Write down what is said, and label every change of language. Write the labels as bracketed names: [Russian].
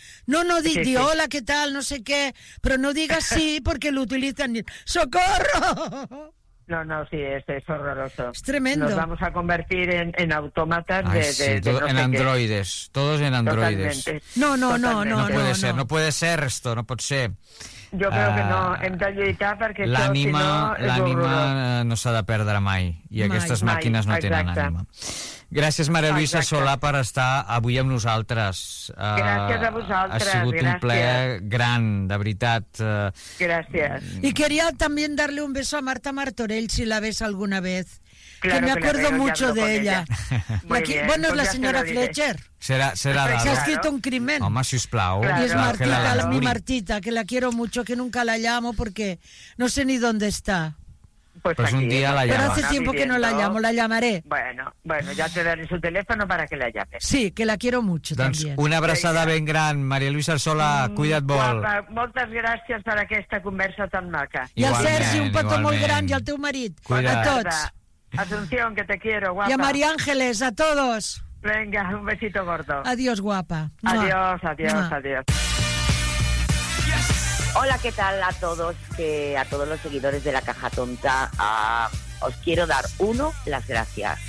[Spanish] No, hola, ¿qué tal? No sé qué. Pero no digas sí porque lo utilizan. ¡Socorro! No, no, sí, es horroroso. Es tremendo. Nos vamos a convertir en autómatas en androides. Qué. Todos en androides. No. No puede ser, no puede ser esto, no puede ser. [Catalan] Jo crec que no, hem de lluitar perquè l'ànima, això, si no, l'ànima no s'ha de perdre mai i aquestes màquines no tenen ànima. Gràcies, Maria Luisa Solà, per estar avui amb nosaltres. Gràcies a vosaltres. Ha sigut un plaer gran, de veritat. Gràcies. [Spanish] I quería también darle un beso a Marta Martorell, si la ves alguna vez. Claro, que me acuerdo mucho de ella. Bueno, es la señora Fletcher. Será se ha escrito un crimen. [Catalan] Home, si us plau. [Spanish] Claro. Y es Martita, mi Martita, que la quiero mucho, que nunca la llamo porque no sé ni dónde está. Pues aquí, un día la llamo. Pero hace tiempo que no la llamo, la llamaré. Bueno, ya te daré su teléfono para que la llames. Sí, que la quiero mucho [Catalan] doncs [Spanish] también. [Catalan] Una abraçada ben gran, Maria Luisa Sola, cuida't molt. Moltes gràcies per aquesta conversa tan maca. I al Sergi, un petó molt gran, i al teu marit. Cuida't. A tots. [Spanish] Asunción, que te quiero, guapa. Y a María Ángeles, a todos. Venga, un besito gordo. Adiós, guapa. Adiós, adiós, adiós. Hola, ¿qué tal a todos? A todos los seguidores de La Caja Tonta. Os quiero dar, uno, las gracias.